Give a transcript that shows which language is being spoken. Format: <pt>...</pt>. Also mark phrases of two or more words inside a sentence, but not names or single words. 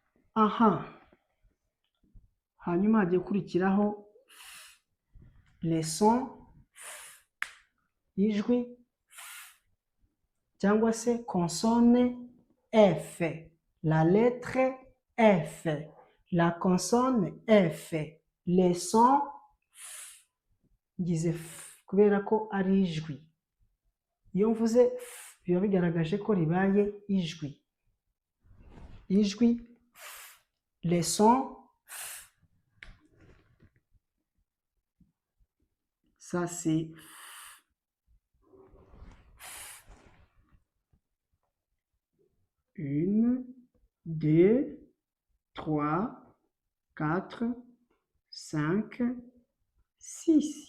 <rw>aha hanyuma hagiye gukurikiraho</rw> <fr>les sons</fr> <rw>ijwi cyangwa se</rw> <fr>consonne F, la lettre F, la consonne F, les sons</fr> <rw>ngize F kubera ko ari ijwi. Iyo mvuze F biba bigaragaje ko ribaye ijwi. Ijwi F,</rw> <fr>les sons F. Ça c'est une, deux, trois, quatre, cinq, six.</fr>